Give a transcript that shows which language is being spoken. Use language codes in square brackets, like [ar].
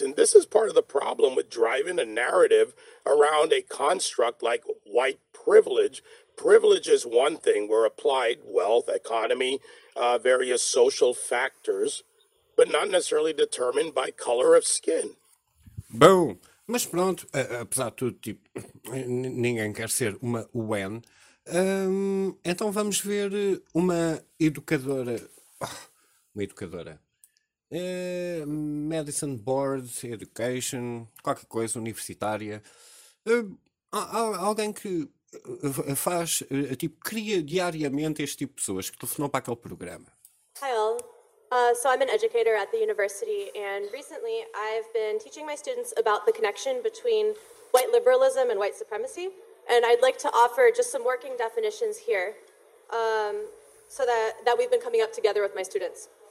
[en] And this is part of the problem with driving a narrative around a construct like white privilege. Privilege is one thing. We're applied wealth, economy, various social factors, but not necessarily determined by color of skin. Boom. [pt] Mas pronto, apesar de tudo, tipo, ninguém quer ser uma UN. Então vamos ver uma educadora. Uma educadora. [en] Medicine Board, Education, [pt] qualquer coisa, universitária. Alguém que faz, tipo, cria diariamente este tipo de pessoas que telefonam para aquele programa. [en] Hi all. So I'm an educator at the university, and recently I've been teaching my students about the connection between white liberalism and white supremacy, and I'd like to offer just some working definitions here so that we've been coming up together with my students.